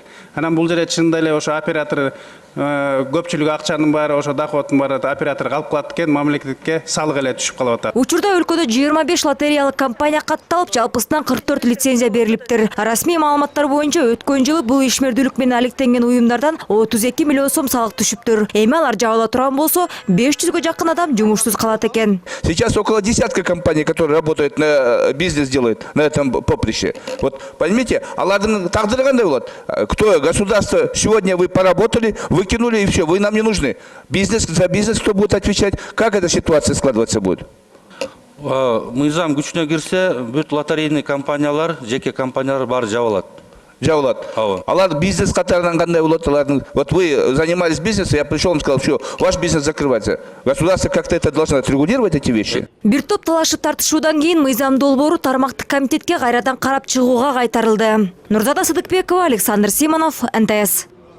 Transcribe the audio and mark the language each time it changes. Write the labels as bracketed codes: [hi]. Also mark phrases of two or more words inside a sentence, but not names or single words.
[ky] Анан бул жерде чынында эле ошо оператор көпчүлүк акчанын баары ошо доходтун баары операторго алып калат экен, мамлекетке салык эле түшүп калып атат. Учурда өлкөдө 25 лотереялык компания катталып, жалпысынан 44 лицензия берилиптир. Расмий маалыматтар боюнча өткөн жылы бул ишмердүүлүк менен алектенген уюмдардан 32 миллион сом салык түшүптүр. Эми алар жабыла турган болсо, 500гө жакын адам жумушсуз калат экен. [ru] Сейчас около десятка компаний, которые работают на бизнес, делают на этом поприще. Вот поймите, [ky] алардын тагдыры кандай болот? [ru] Кто государство, сегодня вы поработали, выкинули и все, вы нам не нужны. Бизнес, за бизнес кто будет отвечать? Как эта ситуация складываться будет? [ky] Мыйзам күчүнө кирсе, бүт лотерейный компаниялар, жеке компаниялар баары жабылат. Жабылат. Алар бизнес катарынан кандай болот? [ru] Вот вы занимались бизнесом, я пришел и сказал, все, ваш бизнес закрывается. Государство как-то это должно отрегулировать эти вещи. [ky] Бир топ талашып тартышуудан кийин мыйзам долбоору тармактык комитетке кайрадан карап чыгууга кайтарылды. Нурзада Сыдыкбекова, Александр Симонов, НТС.